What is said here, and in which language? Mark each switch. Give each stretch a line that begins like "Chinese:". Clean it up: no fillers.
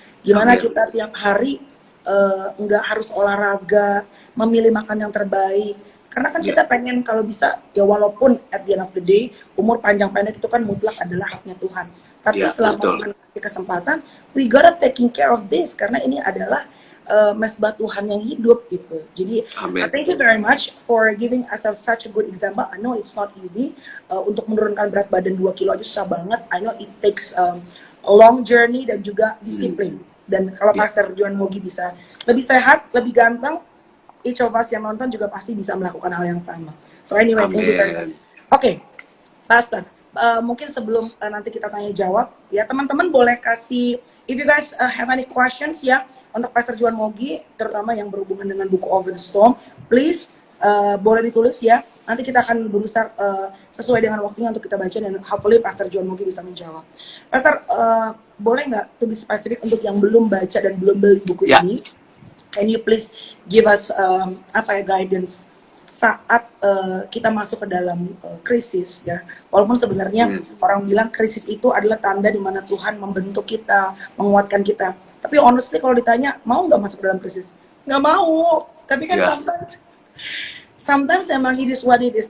Indonesian: Gimana kita tiap hari nggak harus olahraga, memilih makan yang terbaik. Karena kan kita pengen kalau bisa, ya walaupun
English: at the end of the day,
Indonesian: umur panjang pendek itu kan mutlak adalah haknya Tuhan. Tapi selama Tuhan kasih kesempatan,
English: we gotta taking care of this.
Indonesian: Karena ini adalah mesbah Tuhan yang hidup gitu. Jadi,
English: thank you very much for giving us such a good example. I know it's not easy.
Indonesian: Untuk menurunkan berat badan 2 kilo aja susah banget.
English: I know it takes a long journey
Indonesian: dan juga disiplin. Dan kalau Pastor John Mogi bisa lebih sehat, lebih ganteng,
English: each of us
Indonesian: yang nonton juga pasti bisa melakukan hal yang sama.
English: So anyway, thank you very much.
Indonesian: Oke, Pastor, mungkin sebelum nanti kita tanya jawab, ya teman-teman boleh kasih,
English: if you guys have any questions
Indonesian: ya, untuk Pastor John Mogi, terutama yang berhubungan dengan buku Over the Storm, please boleh ditulis ya. Nanti kita akan berusaha sesuai dengan waktunya untuk kita baca dan hopefully Pastor John Mogi bisa menjawab. Pastor, boleh nggak
English: to be specific
Indonesian: untuk yang belum baca dan belum beli buku ini?
English: Can you please give us guidance
Indonesian: saat kita masuk ke dalam krisis ya? Walaupun sebenarnya orang bilang krisis itu adalah tanda di mana Tuhan membentuk kita, menguatkan kita. Tapi honestly kalau ditanya mau nggak masuk ke dalam krisis? Nggak mau. Tapi kan
English: sometimes
Indonesian: emang
English: it is what it is.